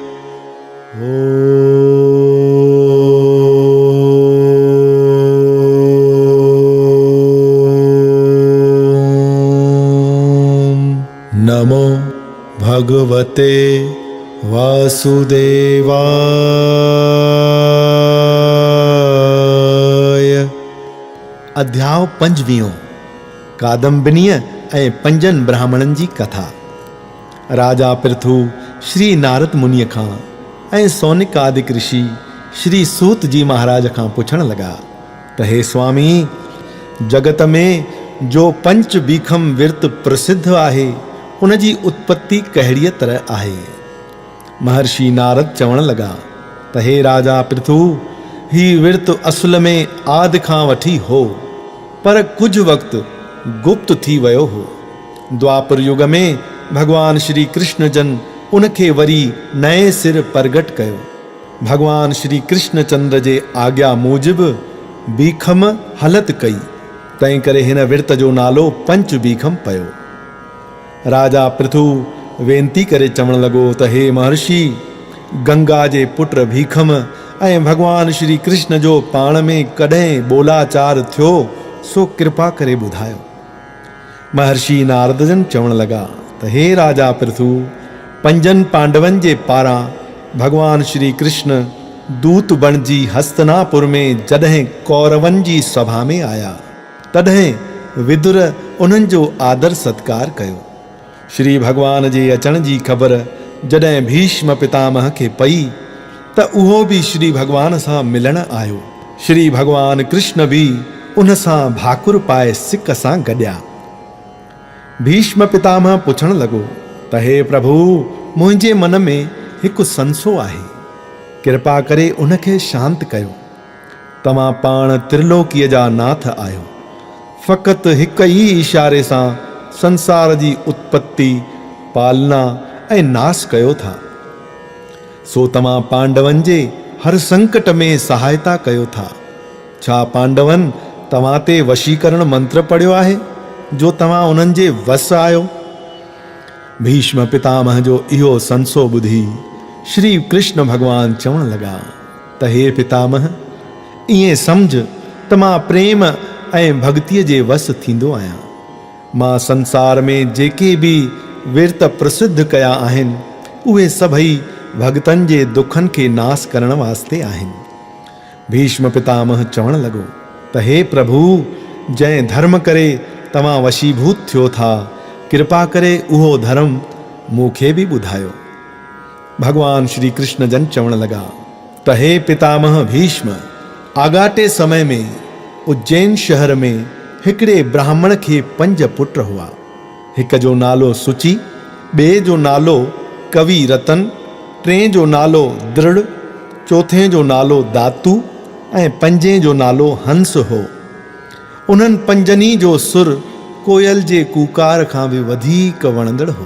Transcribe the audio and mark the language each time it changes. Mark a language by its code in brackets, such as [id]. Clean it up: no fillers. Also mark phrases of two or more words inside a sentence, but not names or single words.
[sa] नमो भगवते वासुदेवाय। [sd] अध्याय 5 कादंबिनीअ ऐं 5 ब्राह्मणनि जी कथा। राजा पृथु श्री नारद मुनिअ खां ऐं सौनिक आदि ऋषि श्री सूत जी महाराज खां पुछण लगा त हे स्वामी, जगत में जो पंच बीखम विर्त प्रसिद्ध आहे उन जी उत्पत्ति कहिड़ीअ तरह आहे। महर्षि नारद चवण लगा त हे राजा पृथु, ही विर्त असुल में आदि खां वठी हो, पर कुछ वक्त गुप्त थी वियो हो। द्वापर युग में भगवान श्री कृष्ण जन उनखे वरी नए सिर प्रगट कयो। भगवान श्री कृष्ण चंद्र जे आज्ञा मूजिब बीखम हलत कई, तंहिं करे हिन विर्त जो नालो पंच बीखम पयो। राजा पृथु वेनती करे चवण लॻो त हे महर्षि, गंगा जे पुत्र भीखम ऐं भगवान श्री कृष्ण जो पाण में कॾहिं बोलाचार थियो सो कृपा करे ॿुधायो। महर्षि नारद जन चवण लगा त हे राजा पृथु, 5 पांडवनि जे पारां भगवान श्री कृष्ण दूत बणजी हस्तनापुर में जॾहिं कौरवनि जी सभा में आया, तॾहिं विदुर उन्हनि जो आदर सत्कार कयो। श्री भगवान जे अचण जी ख़बर जॾहिं भीष्म पितामह खे पई त उहो बि श्री भगवान सां मिलण आयो। श्री भगवान कृष्ण बि उन सां भाकुर पाए सिक सां गॾिया। भीष्म पितामह पुछण लॻो त हे प्रभु, मुंहिंजे मन में हिकु संसो आहे, कृपा करे उनखे शांत कयो। तव्हां पाण त्रिलोकीअ जा नाथ आहियो, फ़क़ति हिकु ई इशारे सां संसार जी उत्पत्ति, पालना ऐं नाश कयो था। सो तव्हां पांडवनि जे हर संकट में सहायता कयो था। छा पांडवनि तव्हां ते वशीकरण मंत्र पढ़ियो आहे जो तव्हां उन्हनि जे वस आहियो? भीष्म पितामह जो इहो संसो ॿुधी श्री कृष्ण भगवान चवण लगा त हे पितामह, ईअं सम्झ त मां प्रेम ऐं भक्तिअ जे वस थींदो आहियां। मां संसार में जेके बि विर्त प्रसिद्ध कया आहिनि उहे सभई भगतनि जे दुखनि खे नाश करण वास्ते आहिनि। भीष्म पितामह चवण लॻो त हे प्रभु, जंहिं धर्म करे तव्हां वशीभूत थियो था, कृपा करे उहो धर्म मूंखे बि ॿुधायो। भगवान श्री कृष्ण जन चवण लगा त हे पितामह भीष्म, आगाटे समय में उज्जैन शहर में हिकिड़े ब्राह्मण खे 5 पुट हुआ। हिक जो नालो सुचि, ॿिए जो नालो कवि रतन, 3 जो नालो दृढ़, 4 जो नालो दातू ऐं 5 जो नालो हंस हो। उन्हनि 5 जो सुर कोयल जे कूकार खां बि वधीक वणंदड़ हो।